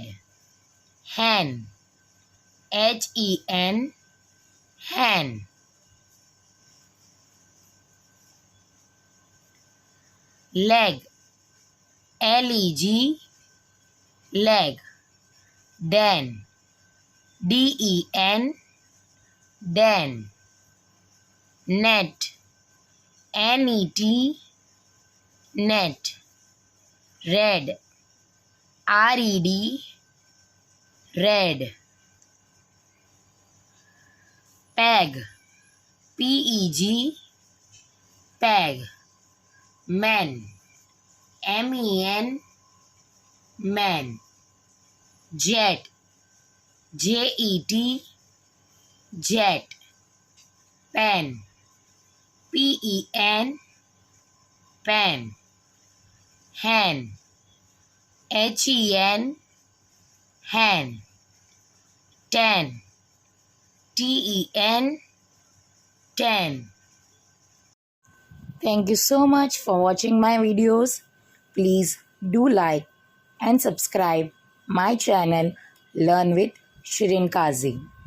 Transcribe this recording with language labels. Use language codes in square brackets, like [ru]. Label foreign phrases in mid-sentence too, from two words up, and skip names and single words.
[en] Hen, HEN, hen. Leg, LEG, leg. Den, DEN, den. Net, NET, net. Red, RED, red. Peg, PEG, peg. Men, MEN, men. Jet, JET, jet. Pen, PEN, pen. Hen, HEN, hen. Ten, TEN, ten. Thank you so much for watching my videos. Please do like and subscribe my channel Learn with Shirin Kazi.